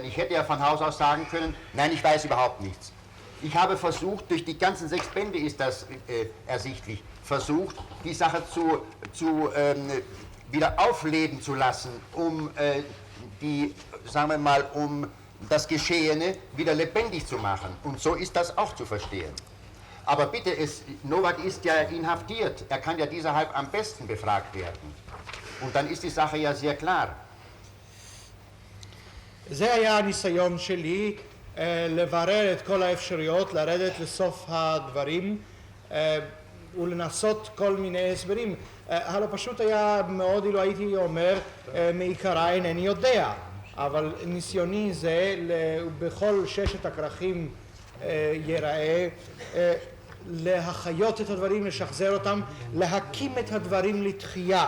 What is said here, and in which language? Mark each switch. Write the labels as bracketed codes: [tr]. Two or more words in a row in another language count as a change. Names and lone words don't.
[de] Ich hätte ja von Haus aus sagen können, nein, ich weiß überhaupt nichts. Ich habe versucht, durch die ganzen 6 Bände ist das ersichtlich, versucht, die Sache wieder aufleben zu lassen, um um das Geschehene wieder lebendig zu machen. Und so ist das auch zu verstehen. Aber bitte, Nowak ist ja inhaftiert, er kann ja deshalb am besten befragt werden. Und dann ist die Sache ja sehr klar. [he] זה היה הניסיון שלי לברר את כל האפשרויות, לרדת לסוף הדברים ולנסות כל מיני הסברים. הלא פשוט היה מאוד אילו הייתי אומר מעיקרה אינני יודע, אבל ניסיוני זה בכל 6 הכרכים ייראה להחיות את הדברים, לשחזר אותם, להקים את הדברים לתחייה.